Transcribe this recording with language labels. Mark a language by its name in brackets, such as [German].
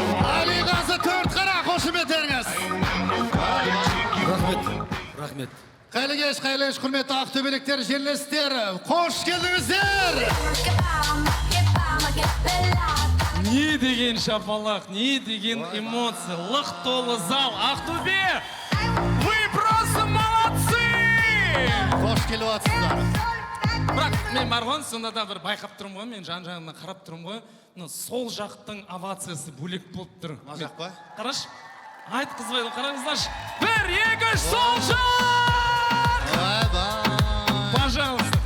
[Kazakh] Алиғазы Төртқара қошемет еріңіз. Рахмет. Қайлы кеш, құрметті ақтөбеліктер, жерлестер, қош келдіңіздер. Не деген шапалақ, не деген эмоция, лық толы зал. [Russian] Ақтөбе, вы просто молодцы! [Kazakh] Қош келіп атсыздар. Бірақ мен бар ғой, сонда да бір байқап тұрмын ғой, мен жан-жағына қарап тұрмын ғой. Сол жақтың овациясы бөлек болып тұр. Ма жақ па? Қараш, айтқызбайды, қараңыздаршы. 1, 2, сол жақ! [Russian] Пожалуйста,